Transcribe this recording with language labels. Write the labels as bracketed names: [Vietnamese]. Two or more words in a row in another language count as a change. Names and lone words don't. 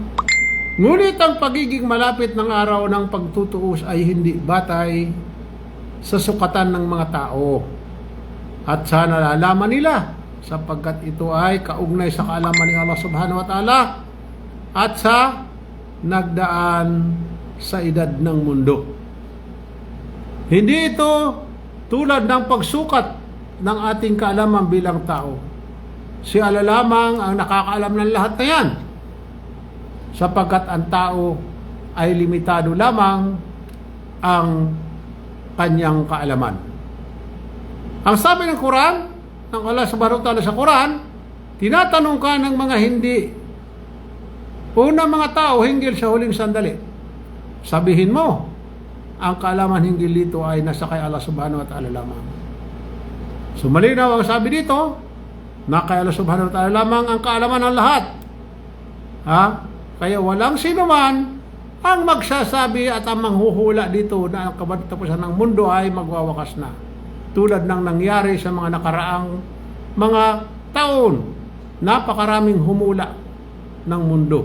[Filipino] Ngunit ang pagiging malapit ng araw ng pagtutuos ay hindi batay sa sukatan ng mga tao. At sana nalalaman nila sapagkat ito ay kaugnay sa kaalaman ni Allah [Arabic] سبحانه وتعالى [Filipino] at sa nagdaan sa edad ng mundo. Hindi ito tulad ng pagsukat ng ating kaalaman bilang tao. Si Allah lamang ang nakakaalam ng lahat na yan, sapagkat ang tao ay limitado lamang ang kanyang kaalaman. Ang sabi ng Quran, ng Allah [Arabic] سبحانه وتعالى [Filipino] sa Quran, tinatanong ka ng mga hindi, una mga tao hinggil sa huling sandali. Sabihin mo, ang kaalaman hinggil dito ay nasa kay Allah [Arabic] سبحانه وتعالى [Filipino] lamang. So malinaw ang sabi dito, na kay Allah [Arabic] سبحانه وتعالى [Filipino] lamang ang kaalaman ng lahat. Kaya walang sino man ang magsasabi at ang manghuhula dito na ang katapusan ng mundo ay magwawakas na. Tulad ng nangyari sa mga nakaraang mga taon, napakaraming humula ng mundo.